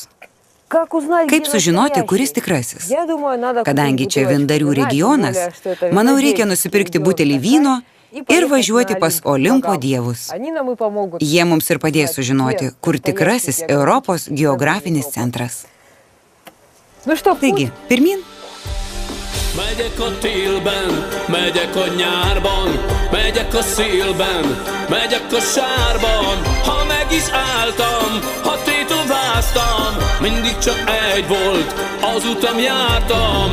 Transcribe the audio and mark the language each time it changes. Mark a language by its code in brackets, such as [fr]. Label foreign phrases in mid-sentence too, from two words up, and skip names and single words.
[lt] Kaip sužinoti, kuris tikrasis? Kadangi čia Vindarių regionas, manau, reikia nusipirkti butelį vyno ir važiuoti pas Olimpo dievus. Jie mums ir padės sužinoti, kur tikrasis Europos geografinis centras. Taigi, pirmin. [hu] Megyek a télben, megyek a nyárban, megyek a szélben, megyek a sárban. Ha meg is álltam, ha tétováztam, mindig csak egy volt, az utam jártam.